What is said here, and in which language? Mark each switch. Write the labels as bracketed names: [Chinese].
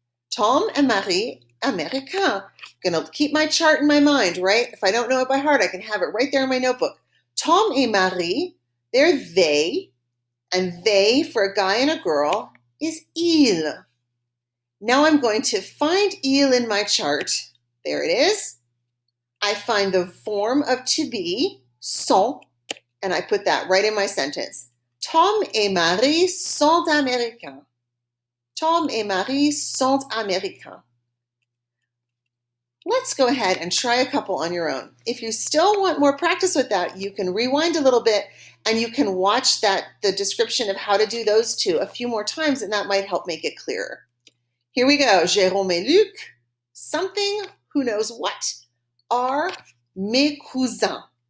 [English] Tom and Marie, américain. I'm going to keep my chart in my mind, right? If I don't know it by heart, I can have it right there in my notebook. Tom et Marie, they're they. And they, for a guy and a girl, is il. Now I'm going to find il in my chart. There it is. I find the form of to be, sont, and I put that right in my sentence. [French] Tom et Marie sont américains. Tom et Marie sont américains. [English] Let's go ahead and try a couple on your own. If you still want more practice with that, you can rewind a little bit and you can watch the description of how to do those two a few more times, and that might help make it clearer. Here we go. Jérôme et Luc, something, who knows what, are [French] mes cousins.